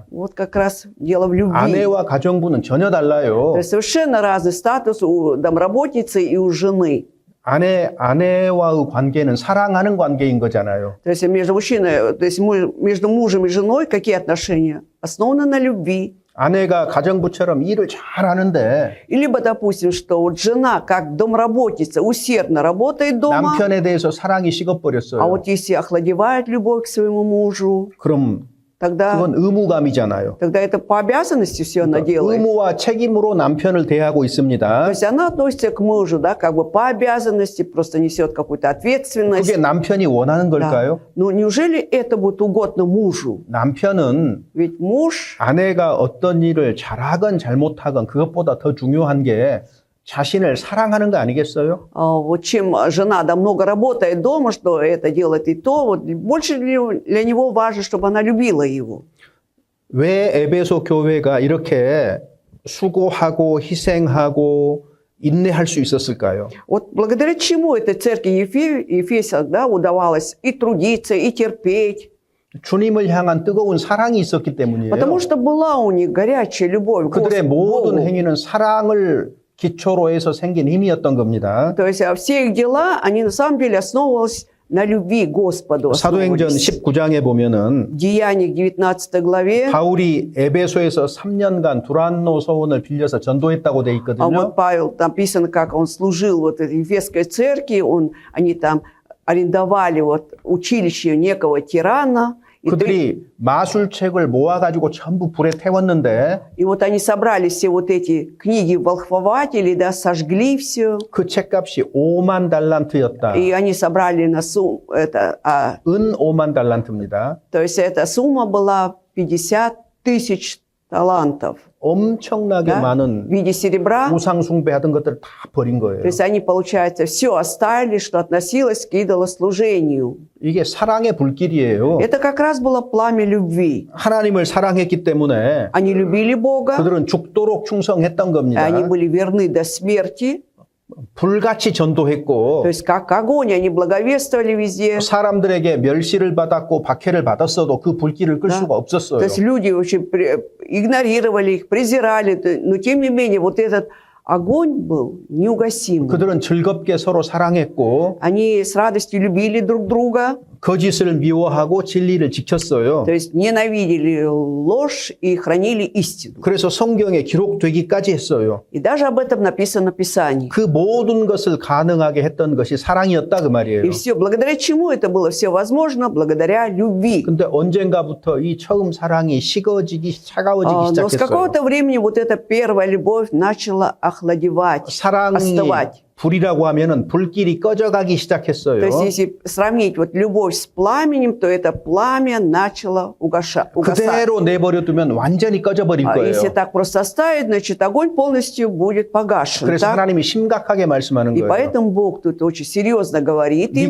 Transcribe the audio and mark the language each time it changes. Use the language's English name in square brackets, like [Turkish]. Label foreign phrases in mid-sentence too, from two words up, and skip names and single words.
[Russian] Вот как раз дело в любви. [Korean] 아내와 가정부는 전혀 달라요. [Russian] То есть совершенно разный статус у домработницы и у жены. [Korean] 아내와의 관계는 사랑하는 관계인 거잖아요. [Russian] То есть между мужчиной, то есть между мужем и женой какие отношения? Основаны на любви. [Korean] 아내가 가정부처럼 일을 잘하는데 [Russian] И либо, допустим, что вот жена, как домработница, усердно работает дома, [Korean] 남편에 대해서 사랑이 식어버렸어요. [Russian] а вот если охладевает любовь к своему мужу, [Korean] 그럼 [Russian] тогда [Korean] 그건 의무감이잖아요. [Russian] это по обязанности все она делает. [Korean] 의무와 책임으로 남편을 대하고 [Russian] То [Korean] 있습니다. [Russian] есть она относится к мужу, да, как бы по обязанности, просто несет какую-то ответственность. [Korean] 그게 남편이 원하는 [Russian] Да. [Korean] 걸까요? [Russian] Но неужели это будет угодно мужу? [Korean] 남편은 [Russian] Ведь муж, [Korean] 아내가 어떤 일을 잘하건 잘못하건 그것보다 더 중요한 게 자신을 사랑하는 거 아니겠어요? [Russian] вот чем жена да, много работает дома, что это делает и то, вот больше для него важно, чтобы она любила его. [Korean] 왜 에베소 교회가 이렇게 수고하고 희생하고 인내할 수 있었을까요? [Russian] Вот благодаря чему этой церкви Ефесах, да, удавалось и трудиться, и терпеть? [Korean] 주님을 향한 뜨거운 사랑이 있었기 때문이에요. [Russian] Потому что была у них горячая любовь к [Korean] 그들의 모든 [Russian] Богу. [Korean] 행위는 사랑을 기초로 해서 생긴 힘이었던 겁니다. [Russian] То есть все их дела, они на самом деле основывались на любви к Господу. [Korean] 사도행전 [Russian] основывались. [Korean] 19장에 보면은 [Russian] В Деяниях 19 главе, [Korean] 바울이 에베소에서 3년간 두란노 소원을 빌려서 전도했다고 돼 [Russian] а [Korean] 있거든요. [Russian] вот Павел, там написано, как он служил вот этой Ефесской церкви, они там арендовали вот училище некого тирана, [Korean] 그들이 마술책을 모아가지고 전부 불에 태웠는데 [Russian] и вот они собрали все вот эти книги волхвователей, да, сожгли все, [Korean] 그 책값이 5만 달란트였다. [Russian] и они собрали на сумму, [Korean] 은 5만 달란트입니다. [Russian] то есть эта сумма была 50 тысяч талантов, [Korean] 엄청나게 [Russian] да, в [Korean] 많은 [Russian] виде серебра. [Korean] 우상 숭배하던 것들을 다 버린 거예요. [Russian] То есть они, получается, все оставили, что относилось к идолослужению. [Korean] 이게 사랑의 불길이에요. [Russian] Это как раз было пламя любви. [Korean] 하나님을 사랑했기 때문에 [Russian] Они любили Бога, [Korean] 그들은 죽도록 충성했던 겁니다. [Russian] они были верны до смерти. [Korean] 불같이 전도했고 [Russian] То есть как огонь, они благовествовали везде. [Korean] 사람들에게 멸시를 받았고 박해를 받았어도 그 불길을 끌 [Russian] Да. [Korean] 수가 없었어요. [Russian] То есть люди очень игнорировали их, презирали. Но тем не менее, вот этот огонь был неугасим. [Korean] 그들은 즐겁게 서로 사랑했고 [Russian] Они с радостью любили друг друга. [Korean] 거짓을 미워하고 진리를 지켰어요. [Russian] То есть ненавидели ложь и хранили истину. [Korean] 그래서 성경에 기록되기까지 했어요. [Russian] И даже об этом написано в Писании. [Korean] 그 모든 것을 가능하게 했던 것이 사랑이었다 그 말이에요. [Russian] И все, благодаря чему это было все возможно? Благодаря любви. [Korean] 근데 언젠가부터 이 처음 사랑이 식어지기 차가워지기 [Russian] Но с [Korean] 시작했어요. [Russian] какого-то времени вот эта первая любовь начала охладевать, [Korean] 사랑이 [Russian] остывать. [Korean] 불이라고 하면은 불길이 꺼져가기 시작했어요. [Russian] То есть если сравнить вот любовь с пламенем, то это пламя начало угасать. [Korean] 그대로 내버려두면 완전히 꺼져버릴 [Russian] А [Korean] 거예요. [Russian] если так просто оставить, значит огонь полностью будет погашен. [Korean] 그래서 [Russian] так? [Korean] 하나님이 심각하게 말씀하는 [Russian] И [Korean] 거예요. [Russian] поэтому Бог тут очень серьезно говорит им,